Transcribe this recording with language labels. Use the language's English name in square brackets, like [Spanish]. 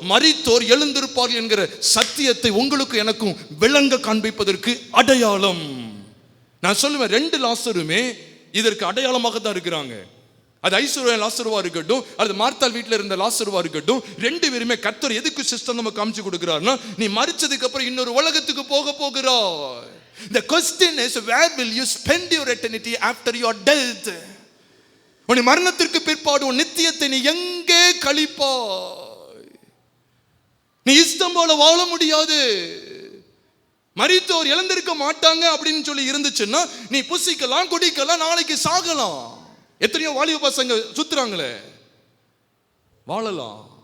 [Tamil] மரித்தோர் எழுந்திருப்பார்கள் என்கிற சத்தியத்தை உங்களுக்கு எனக்கும் விளங்க காண்பிப்பதற்கு அடையாளம். நான் சொல்லுவேன், 2 லாசருமே இதற்கு அடையாளமாக தான் இருக்கிறாங்க. அது ஐஸ்வர்யா லாசருவா இருக்கட்டும், அது மார்த்தாள் வீட்டில் இருந்த லாசருவா இருக்கட்டும், 2 பேருமே கர்த்தர் எதுக்கு சிஸ்டம் நம்ம காமிச்சு கொடுக்கிறார்னா, நீ மரிச்சதுக்கு அப்புறம் இன்னொரு உலகத்துக்கு போகிறாய். [English] The question is, where will you spend your eternity after your death? [Tamil] உன் மரணத்திற்கு பிற்பாடு உன் நித்தியத்தை நீ எங்கே கழிப்பாய்? நீ இஷ்டம் போல வாழ முடியாது. மரித்தோர் இழந்திருக்க மாட்டாங்க அப்படின்னு சொல்லி இருந்துச்சுன்னா நீ புசிக்கலாம், குடிக்கலாம், நாளைக்கு சாகலாம். எத்தனையோ வாலிப பசங்க சுத்துறாங்களே, வாழலாம்.